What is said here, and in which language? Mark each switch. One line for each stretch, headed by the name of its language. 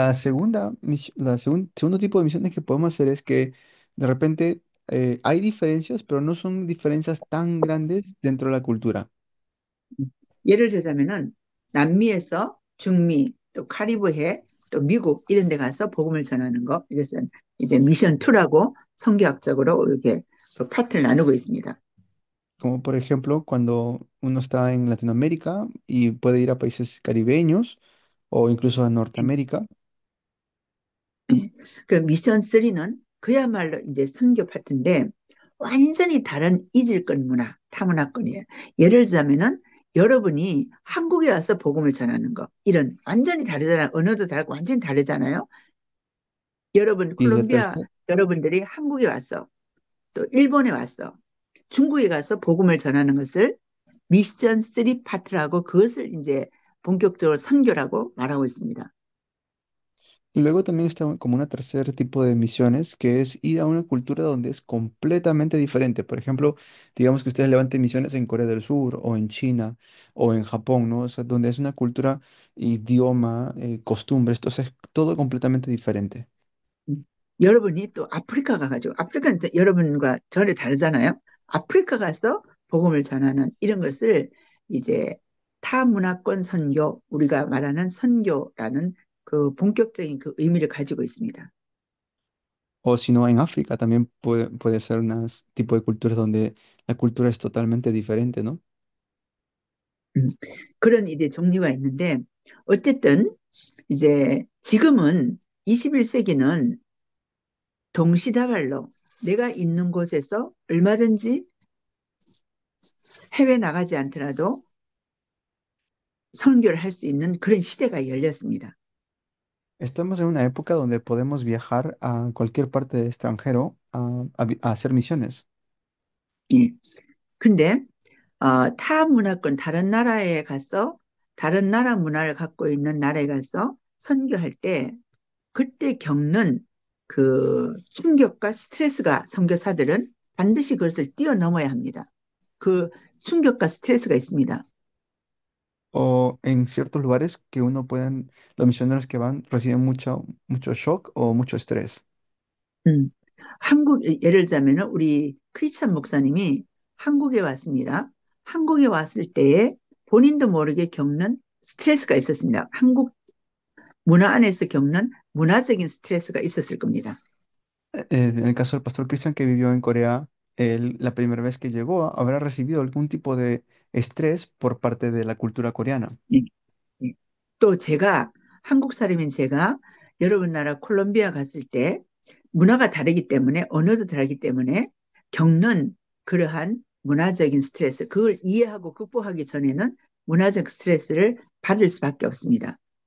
Spanish: Segundo tipo de misiones que podemos hacer es que de repente hay diferencias, pero no son diferencias tan grandes dentro de la cultura.
Korean: 예를 들자면은 남미에서 중미 또 카리브해 또 미국 이런 데 가서 복음을 전하는 거 이것은 이제 미션 투라고 성경학적으로 이렇게 그 파트를 나누고 있습니다.
Spanish: Como por ejemplo cuando uno está en Latinoamérica y puede ir a países caribeños o incluso a Norteamérica.
Korean: 그 미션 3는 그야말로 이제 선교 파트인데 완전히 다른 이질권 문화, 타문화권이에요. 예를 들자면은 여러분이 한국에 와서 복음을 전하는 거 이런 완전히 다르잖아요. 언어도 다르고 완전히 다르잖아요. 여러분
Spanish: Y la
Korean: 콜롬비아
Spanish: tercera,
Korean: 여러분들이 한국에 왔어. 또 일본에 왔어. 중국에 가서 복음을 전하는 것을 미션 3 파트라고 그것을 이제 본격적으로 선교라고 말하고 있습니다.
Spanish: y luego también está como una tercer tipo de misiones, que es ir a una cultura donde es completamente diferente. Por ejemplo, digamos que ustedes levanten misiones en Corea del Sur o en China o en Japón, ¿no? O sea, donde es una cultura, idioma, costumbres, entonces es todo completamente diferente.
Korean: 여러분이 또 아프리카 가가지고 아프리카는 여러분과 전혀 다르잖아요. 아프리카 가서 복음을 전하는 이런 것을 이제 타문화권 선교, 우리가 말하는 선교라는 그 본격적인 그 의미를 가지고 있습니다.
Spanish: O si no, en África también puede ser un tipo de culturas donde la cultura es totalmente diferente, ¿no?
Korean: 음, 그런 이제 종류가 있는데 어쨌든 이제 지금은 21세기는 동시다발로 내가 있는 곳에서 얼마든지 해외 나가지 않더라도 선교를 할 수 있는 그런 시대가 열렸습니다.
Spanish: Estamos en una época donde podemos viajar a cualquier parte del extranjero a hacer misiones.
Korean: 예. 근데 타 문화권 다른 나라에 가서 다른 나라 문화를 갖고 있는 나라에 가서 선교할 때 그때 겪는 그 충격과 스트레스가 선교사들은 반드시 그것을 뛰어넘어야 합니다. 그 충격과 스트레스가 있습니다.
Spanish: O en ciertos lugares que uno pueden, los misioneros que van reciben mucho shock o mucho estrés. 음.
Korean: 예를 들자면은 우리 크리스찬 목사님이 한국에 왔습니다. 한국에 왔을 때에 본인도 모르게 겪는 스트레스가 있었습니다. 한국 문화 안에서 겪는 문화적인 스트레스가 있었을 겁니다.
Spanish: En el caso del pastor Cristian que vivió en Corea, él la primera vez que llegó habrá recibido algún tipo de estrés por parte de la cultura coreana.
Korean: 예, 예. 또 제가 한국 사람인 제가 여러분 나라 콜롬비아 갔을 때 문화가 다르기 때문에 언어도 다르기 때문에 겪는 그러한 문화적인 스트레스 그걸 이해하고 극복하기 전에는 문화적 스트레스를 받을 수밖에 없습니다.